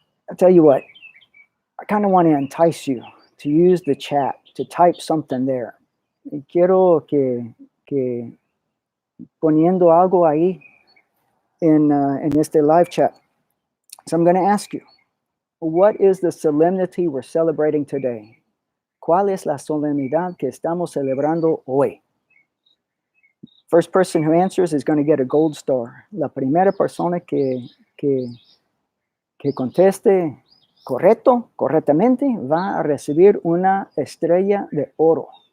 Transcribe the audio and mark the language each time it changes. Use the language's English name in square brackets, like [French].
[English] I'll tell you what, I kind of want to entice you to use the chat, to type something there. [Spanish] Y quiero que poniendo algo ahí in este live chat. [English] So I'm going to ask you, what is the solemnity we're celebrating today? [Spanish] ¿Cuál es la solemnidad que estamos celebrando hoy? [English] First person who answers is going to get a gold star. [Spanish] La primera persona que conteste correctamente, va a recibir una estrella de oro.